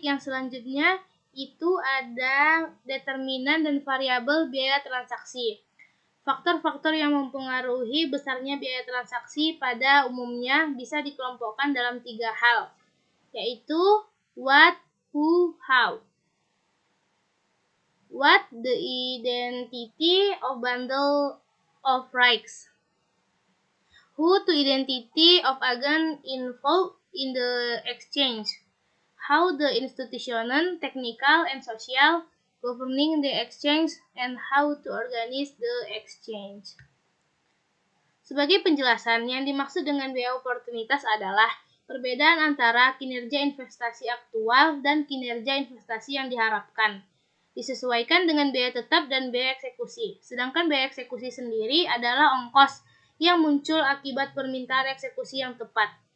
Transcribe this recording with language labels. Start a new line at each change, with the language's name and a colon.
Indonesian: Yang selanjutnya itu ada determinan dan variabel biaya transaksi. Faktor-faktor yang mempengaruhi besarnya biaya transaksi pada umumnya bisa dikelompokkan dalam 3 hal, yaitu
English: what, who, how. What, the identity of bundle of rights. Who, to identity of agent involved in the exchange. How, the institutional, technical, and social governing the exchange, and how to organize the exchange.
Indonesian: Sebagai penjelasan, yang dimaksud dengan biaya oportunitas adalah perbedaan antara kinerja investasi aktual dan kinerja investasi yang diharapkan, disesuaikan dengan biaya tetap dan biaya eksekusi. Sedangkan biaya eksekusi sendiri adalah ongkos yang muncul akibat permintaan eksekusi yang tepat.